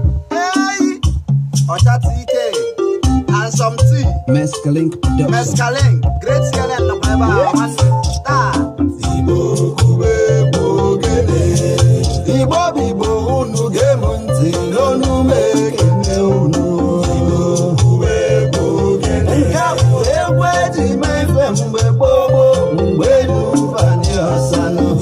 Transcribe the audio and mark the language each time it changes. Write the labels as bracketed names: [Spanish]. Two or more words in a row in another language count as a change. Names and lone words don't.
[English] Hey! Ọcha T K, and some tea. Mescalink Production. Mescalink, Great Scaling, the Bible, Yes. and star. [Igbo] Igbo kube bụ ogene. Igbo bụ Igbo, unu gee m ntị, n'onu m ekene unu. Igbo kube bụ ogene. Nke a bụ egwu eji mee ife mgbe gboo gboo, mgbe elu bani ọsanụ.